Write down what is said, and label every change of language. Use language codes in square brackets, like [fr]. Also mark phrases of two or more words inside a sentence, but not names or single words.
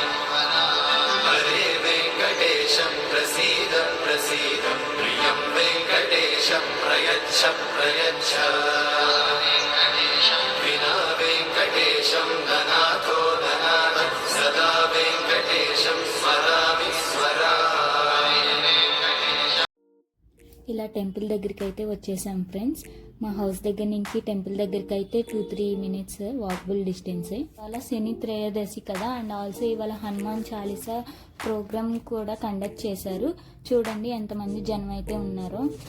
[sa] हरे वेङ्कटेशं प्रसीद प्रसीद, प्रियं वेङ्कटेशं प्रयच्छ प्रयच्छ, विना वेङ्कटेशं ननाथो ननाथः, सदा वेङ्कटेशं स्मरामि स्मरामि। [te] ఇలా టెంపుల్ దగ్గరికి అయితే వచ్చేసాం ఫ్రెండ్స్. మా హౌస్ దగ్గర నుంచి టెంపుల్ దగ్గరికి అయితే 2-3 మినిట్స్ [en] walkable distance. [te] ఇవాళ శని త్రయోదశి కదా, [en] and also [te] ఇవాళ హనుమాన్ చాలీసా ప్రోగ్రామ్ కూడా కండక్ట్ చేశారు. చూడండి ఎంతమంది జనం అయితే ఉన్నారో.